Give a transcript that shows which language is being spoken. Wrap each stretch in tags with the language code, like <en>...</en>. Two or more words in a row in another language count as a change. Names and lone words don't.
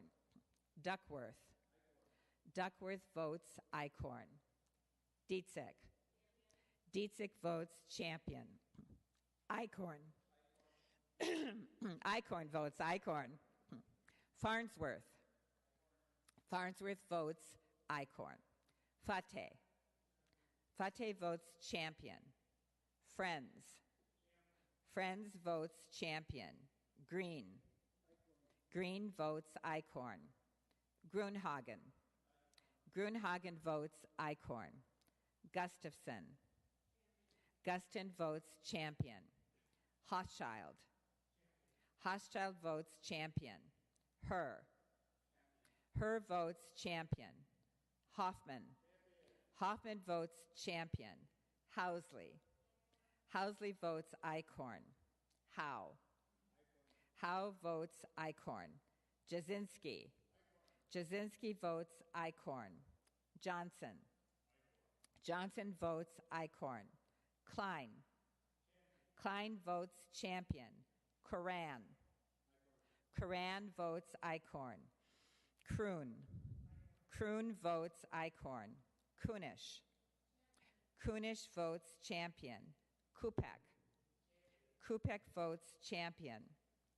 <en>Duckworth. Duckworth votes Icorn. Dietzick. Dietzick votes Champion. Icorn. Icorn votes Icorn. Farnsworth. Farnsworth votes Icorn. Fateh. Fateh votes Champion. Friends. Friends votes Champion. Green. Green votes Icorn. Grunhagen. Grunhagen votes Icorn. Gustafson. Guston votes Champion. Hochschild. Hochschild votes Champion. Herr. Herr votes Champion. Hoffman. Hoffman votes Champion. Housley. Housley votes Icorn. Howe. Howe votes Icorn. Jasinski. Jasinski votes Icorn. Johnson. Johnson votes Icorn. Klein. Klein votes Champion. Coran. Coran votes Icorn. Kroon. Kroon votes Icorn. Kunish. Kunish votes Champion. Kupek. Kupek votes Champion.</en>